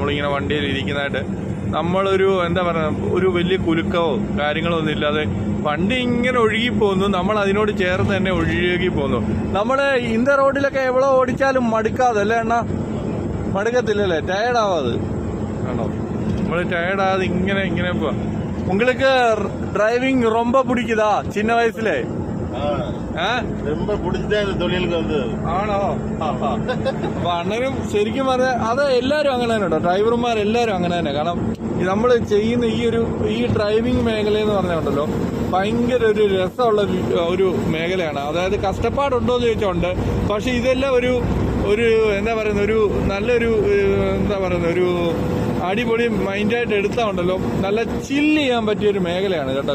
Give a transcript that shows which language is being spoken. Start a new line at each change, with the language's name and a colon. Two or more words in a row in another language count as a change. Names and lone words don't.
Malayalam: നമ്മളിങ്ങനെ വണ്ടിയിൽ ഇരിക്കുന്നതായിട്ട് നമ്മളൊരു എന്താ പറയുക, ഒരു വലിയ കുലുക്കവോ കാര്യങ്ങളോ ഒന്നും ഇല്ലാതെ വണ്ടി ഇങ്ങനെ ഒഴുകി പോകുന്നു. നമ്മൾ അതിനോട് ചേർന്ന് തന്നെ ഒഴുകി പോകുന്നു. നമ്മൾ ഇന്ത്യ റോഡിലൊക്കെ എവിടെ ഓടിച്ചാലും മടുക്കാതെ അല്ലേ അണ്ണാ? മടുക്കത്തില്ലല്ലേ? ടയർഡാവാത് ആണോ? നമ്മൾ ടയർഡാകാതെ ഇങ്ങനെ പോവാ.
Tamil: உங்களுக்கு டிரைவிங் ரொம்ப பிடிக்குதா சின்ன வயசுல? ரொம்ப பிடிச்சதே இந்த தொழிலுக்கு வந்து.
Malayalam: ആണോ? അപ്പൊ അണ്ണനും ശരിക്കും പറഞ്ഞാൽ അത് എല്ലാവരും അങ്ങനെ തന്നെ കേട്ടോ. ഡ്രൈവർമാരെല്ലാവരും അങ്ങനെ തന്നെ. കാരണം നമ്മൾ ചെയ്യുന്ന ഈ ഡ്രൈവിംഗ് മേഖല എന്ന് പറഞ്ഞുണ്ടല്ലോ, ഭയങ്കര ഒരു രസമുള്ള ഒരു മേഖലയാണ്. അതായത് കഷ്ടപ്പാടുണ്ടോ എന്ന് ചോദിച്ചോണ്ട്, പക്ഷെ ഇതെല്ലാം ഒരു എന്താ പറയുന്ന ഒരു നല്ലൊരു എന്താ പറയുന്ന ഒരു അടിപൊളി മൈൻഡായിട്ട് എടുത്താണ്ടല്ലോ നല്ല ചില്ല് ചെയ്യാൻ പറ്റിയൊരു മേഖലയാണ് കേട്ടോ.